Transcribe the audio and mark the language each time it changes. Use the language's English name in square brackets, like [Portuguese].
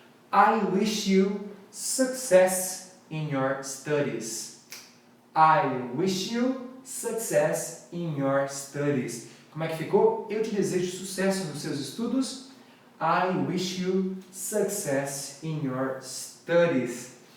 [English] I wish you success in your studies. I wish you success in your studies. [Portuguese] Como é que ficou? Eu te desejo sucesso nos seus estudos. [English] I wish you success in your studies.